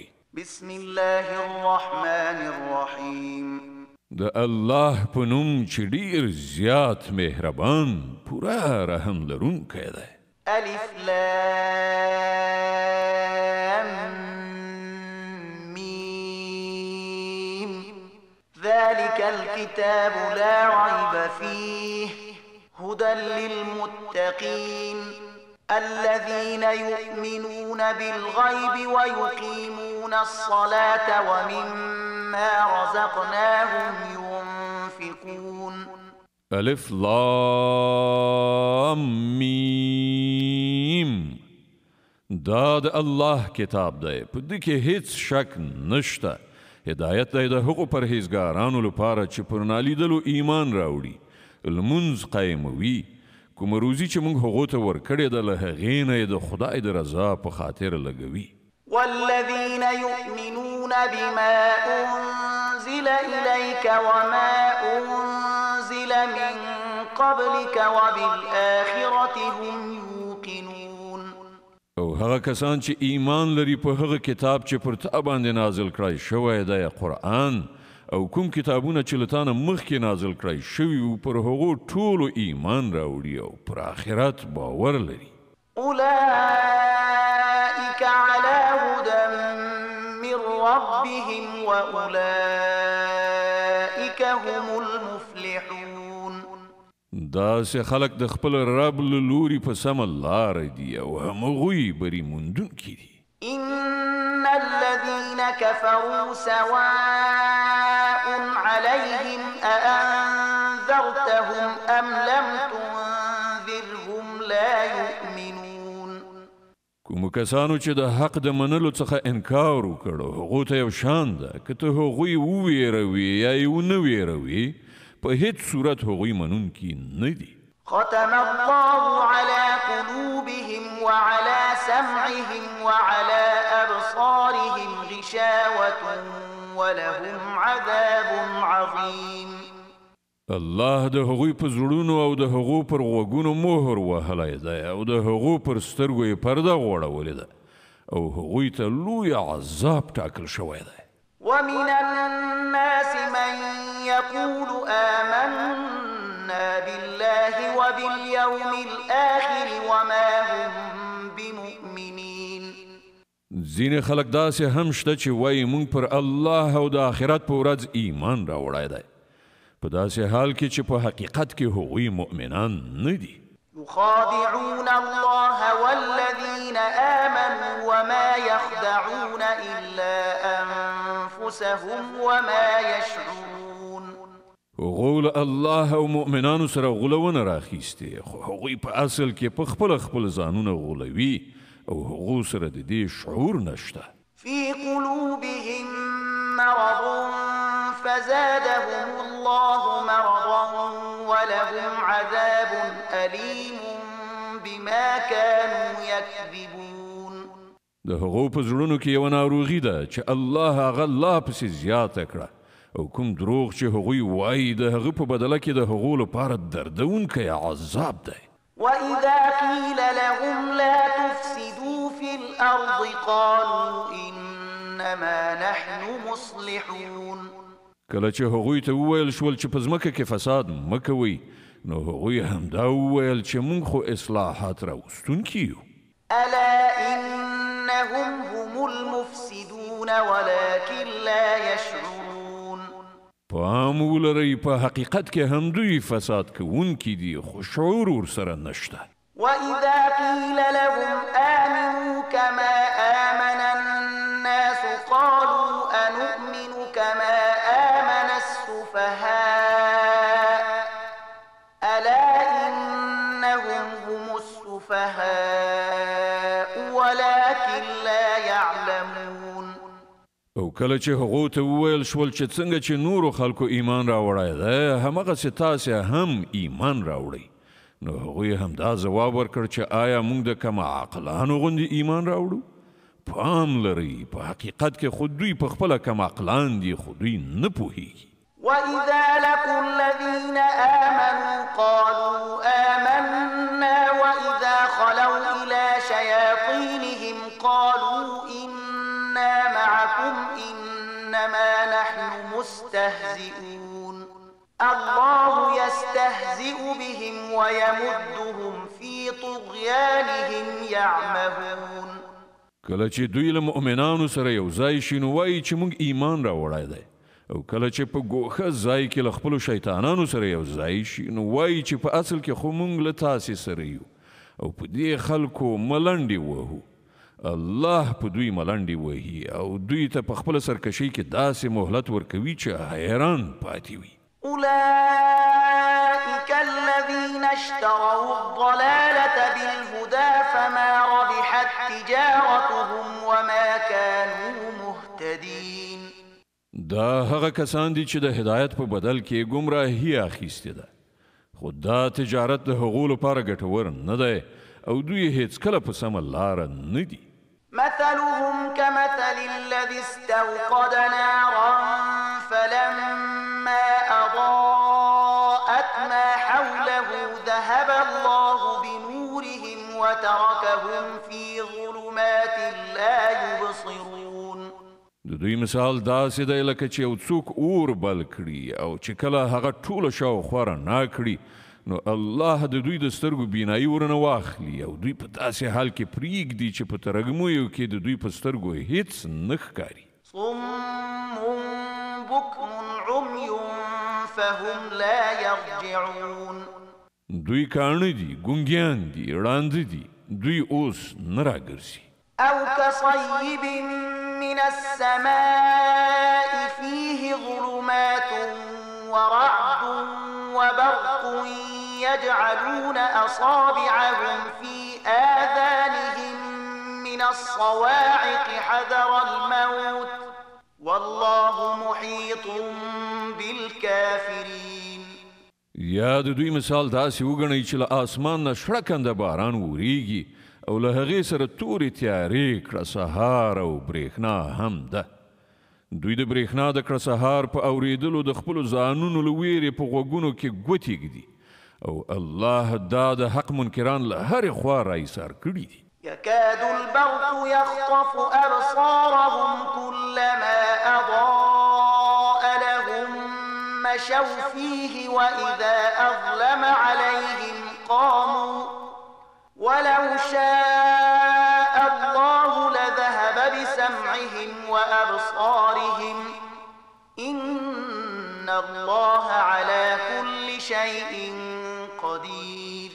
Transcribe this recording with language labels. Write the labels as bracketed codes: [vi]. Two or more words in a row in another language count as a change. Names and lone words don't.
[ar] بسم الله الرحمن الرحیم [ps] د الله په نوم چې ډېر زیات مهربان پوره رحم لرونکی دی [ar] الف لام میم ذلك الكتاب لا ريب فيه هدى للمتقين الذين يؤمنون بالغيب ويقيمون الصلاة ومما رزقناهم ينفقون الف لام میم [ps] دا د الله کتاب دی په دې کې هیڅ شک نشته هدایت دی د هغو پرهیزګارانو لپاره چې پر نالیدلو ایمان راوړي لمونځ قایموي کومه روزي چې موږ هغو ته ورکړې ده له هغې نه یې د خدای د رضا په خاطر لګوي [ar] والذين يؤمنون بما أنزل إليك وما أنزل من قبلك وبالآخرة هم يوقنون [ps] او هغه کسان چې ایمان لري په هغه کتاب چې پر تا باندې نازل کړی شوی دی قرآن او کوم کتابونه چې له تا نه مخکې نازل کړی شوي وو پر هغو ټولو ایمان راوړي او پر آخرت باور لري [ar] أولئك على هدى من ربهم وأولئك هم المفلحون [ps] داسې خلک د خپل رب له لوري په سمه لاره دي او همغوی بری موندونکي دي [ar] إن الذين كفروا سواء عليهم أأنذرتهم أم لم تنذرهم لا يؤمنون [ps] کومو کسانو چې د حق د منلو څخه انکار وکړو هغو ته یو شان ده که ته هغوی وویروي یا یې ونه ویروي په هیڅ صورت هغوی منونکي نه دي [ar] ختم الله على قلوبهم وعلى سمعهم وعلى أبصارهم غشاوة ولهم عذاب عظيم [ps] الله د هغوی په زړونو او د هغو پر غوږونو مهر وهلی دی او د هغو پر سترګو یې پرده غوړولې ده او هغوی ته لوی عذاب ټاکل شوی دی [ar] ومن الناس من يقول آمنا بالله وباليوم الآخر وما هم بمؤمنين [ps] ځینې خلک داسې هم شته چې وایي موږ پر الله او د آخرت په ورځ ایمان راوړی دی په داسې حال کې چې په حقیقت کې هغوی مؤمنان نه دي [ar] يخادعون الله والذين آمنوا وما يخدعون إلا أنفسهم وما يشعرون [ps] غول الله او مؤمنانو سره غولونه راخیستې خو هغوی په اصل کې په خپل ځانونه غولوي او هغو سره د دې شعور نشته [ar] في قلوبهم مرض فزادهم الله مرضا ولهم عذاب أليم بما كانوا يكذبون [ps] د هغو په زړونو کې یوه ناروغي ده چې الله هغه لا پسې زیاته کړه او کوم دروغ چې هغوی وایي د هغه په بدله کې د هغو لپاره دردونکی عذاب دی [ar] وإذا قيل لهم لا تفسدوا في الأرض قالوا إنما نحن مصلحون [ps] کله چې هغوی ته وویل شول چې په ځمکه کې فساد مه کوئ نو هغوی همدا وویل چې موږ خو اصلاحات راوستونکي یو [ar] ألا إنهم هم المفسدون ولكن لا يشعرون [ps] پام ولرئ په حقیقت کې هم دوی فساد کوونکي دي خو شعور ورسره نشته [ar] وإذا قيل لهم آمنوا كما آمن الناس قالوا أنؤمن كما آمن السفهاء ألا إنهم هم السفهاء ولكن لا يعلمون [ps] او کله چې هغو ته وویل شول چې څنګه چې نورو خلکو ایمان راوړی دی همغسې تاسې هم ایمان راوړئ نو هغوی هم دا ځواب ورکړ چې آیا موږ د کم عقلانو غوندې ایمان راوړو پام لرئ په حقیقت کې خود دوی په خپله کم عقلان دي خو دوی نه پوهیږي [ar] وإذا لقوا الذين آمنوا قالوا آمنا وإذا خلوا إلى شياطينهم قالوا إنا معكم إنما نحن مستهزئون الله يستهزئ بهم ويمدهم في طغيانهم يعمهون [ps] کله چې دوی له مؤمنانو سره یو ځای شي نو وایي چې موږ ایمان راوړی دی او کله چې په ګوښه ځای کې له خپلو شیطانانو سره یو ځای شي نو وایي چې په اصل کې خو موږ له تاسې سره یو او په دې خلکو ملنډې وهو الله په دوی ملنډې وهي او دوی ته په خپله سرکشۍ کې داسې مهلت ورکوي چې حیران پاتې وي [ar] أولئك الذين اشتروا الضلالة بالهدى فما ربحت تجارتهم وما كانوا مهتدين [ps] دا هغه کسان دي چې د هدایت په بدل کې ګمراهي اخیستې ده خو دا تجارت د هغو لپاره ګټور نه دی او دوی هیڅکله په سمه لاره نه دي [ar] مثلهم كمثل الذي استوقد نارا فلما أضاءت ما حوله ذهب الله بنورهم وتركهم في ظلمات لا يبصرون [ps] د دوی مثال داسې دی لکه چې یو څوک اور بل کړي او چې کله هغه ټوله شاوخوا رڼا کړي نو الله د دوی د سترګو بینایي ورنه واخلي او دوی په داسې حال کې پرېږدي چې په ترږمویو کې د دوی په سترګو هیڅ نه ښکاري [ar] صم بكم عمي فهم لا يرجعون [ps] دوی کاڼه دي ګونګیان دي ړانده دي دوی اوس نه راګرځي [ar] أو كصيب من السماء فيه ظلمات ورعد وبرق يجعلون أصابعهم في آذانهم من الصواعق حذر الموت والله محيط بالكافرين [ps] یا د دوی مثال داسې وګڼئ چې له آسمان نه شړکنده باران وریږي او له هغې سره تورې تیارې کړه سهار او برېښنا هم ده دوی د برېښنا د کړه سهار په اورېدلو د خپلو ځانونو له ویرې په غوږونو کې ګوتې ږدي او الله دا د حق منکران له هرې خوا راایسار کړي دي [ar] يكاد البرق يخطف أبصارهم كلما أضاء لهم مشوا فيه وإذا أظلم عليهم قاموا ولو شاء الله لذهب بسمعهم وأبصارهم إن الله على كل شيء قدير